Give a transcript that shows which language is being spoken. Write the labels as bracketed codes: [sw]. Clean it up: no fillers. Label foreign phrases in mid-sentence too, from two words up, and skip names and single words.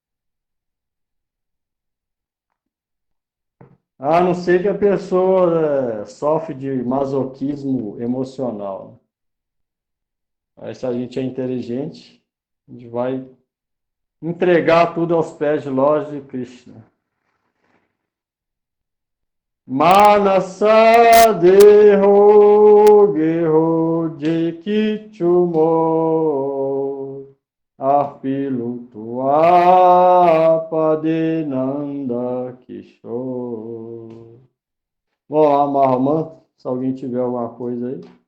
[pt] A não ser que a pessoa sofre de masoquismo emocional. Aí, se a gente é inteligente, a gente vai entregar tudo aos pés de Lord de Krishna. [bn] মানস দেহ গেহ যে কিছু মোর অর্পিলুঁ তুয়া পদে নন্দ কিশোর. [pt] Vamos lá, Mahamantra, se alguém tiver alguma coisa aí.